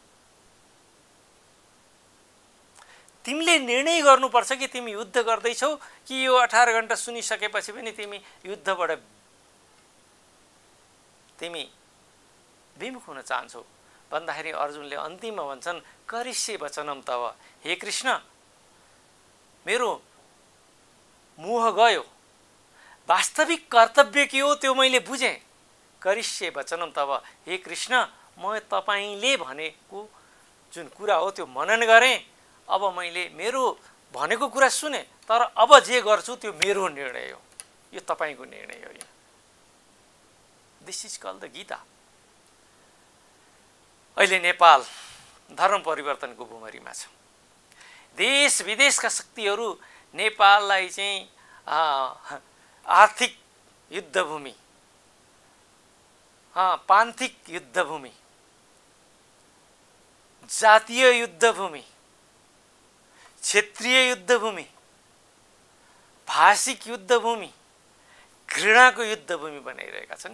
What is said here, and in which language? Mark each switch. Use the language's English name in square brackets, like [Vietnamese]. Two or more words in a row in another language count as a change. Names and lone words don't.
[Nepali] तिमीले निर्णय गर्नुपर्छ कि तिमी युद्ध गर्दैछौ कि यो 18 घण्टा सुनिसकेपछि पनि तिमी युद्धबाट तिमी विमुख हुन चाहन्छौ भन्दाखेरि अर्जुनले अन्तिममा भन्छन्, [Sanskrit] करिष्ये वचनम तव। [Nepali] हे कृष्ण, मेरो मोह गयो, वास्तविक कर्तव्य के हो त्यो मैले बुझेँ। [Sanskrit] करिष्ये वचनम तव। [Nepali] हे कृष्ण, म तपाईले भनेको जुन कुरा हो त्यो मनन गरेँ। अब मैले मेरो भनेको कुरा सुने, तर अब जे गर्छु त्यो मेरो निर्णय हो, यो तपाईको निर्णय होइन। [English] This is called the Gita. [Nepali] अहिले नेपाल धर्म परिवर्तनको भूमरीमा छ। देश विदेशका शक्तिहरू नेपाललाई चाहिँ आर्थिक युद्धभूमि पान्थिक युद्धभूमि, जातीय युद्धभूमि, क्षेत्रीय युद्धभूमि, भाषिक युद्धभूमि, घृणाको युद्धभूमि बनाइरहेका छन्।